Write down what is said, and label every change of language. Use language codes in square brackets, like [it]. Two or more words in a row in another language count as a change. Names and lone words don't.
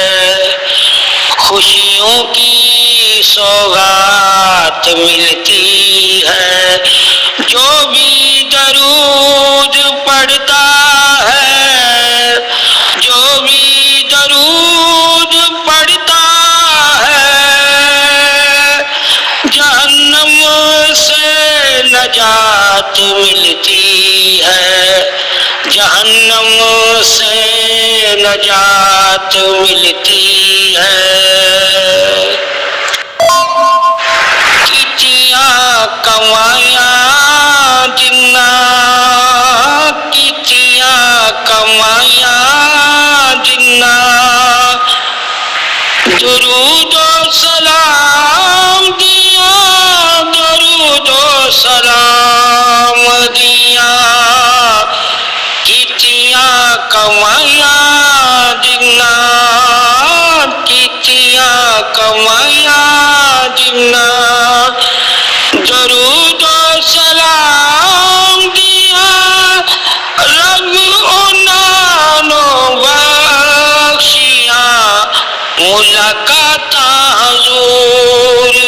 [ur] خوشیوں کی سوغات ملتی ہے، جو بھی درود پڑھتا ہے، جو بھی درود پڑھتا ہے، جہنم سے نجات ملتی ہے، جہنم سے نجات ملتی ہے، [pa] کیتیاں کمائیاں جنہ، کیتیاں کمائیاں جنہ، درود و سلام دیا، درود و سلام دیا، کیتیاں کمائیاں جنہ، کیتیاں کمائیاں جنہ، درود و سلام دیا، رب انانو بخشیاں ملاقات حضور